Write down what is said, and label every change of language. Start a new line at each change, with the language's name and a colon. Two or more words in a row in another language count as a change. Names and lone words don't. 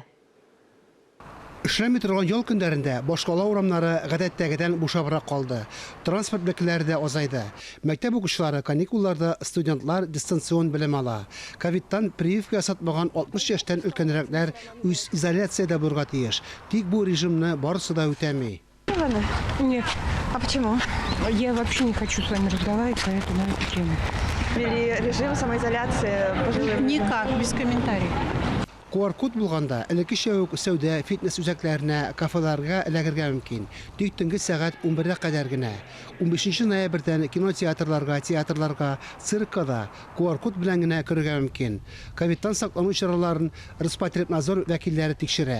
Tatar: Эшләми торган ял көндәрендә башкала урамнары гадәттәгедән бушабрак калды. Транспорт бәкеләре дә азайды. Мәктәп укучылары каникулларда студентлар дистанцион белем ала. Ковидтан прививка ясатмаган 60 яшьтән өлкәнрәкләр үз изоляциядә булырга тиеш. Тик бу режимны барысы да үтәми.
Russian: Нет. А почему? Я вообще не хочу с вами разговаривать по эту тему. Режим самоизоляции пожилым? Никак, без комментариев.
Tatar: QR-код булганда элеккечә үк сәүдә, фитнес үзәкләренә, кафеларга эләгергә мөмкин. Тик төнге сәгать 11-гә кадәр генә. 15 ноябрьдән кинотеатрларга, театрларга, циркка QR-код белән генә керергә мөмкин. Ковидтан саклану чараларын Роспотребнадзор вәкилләре тикшерә.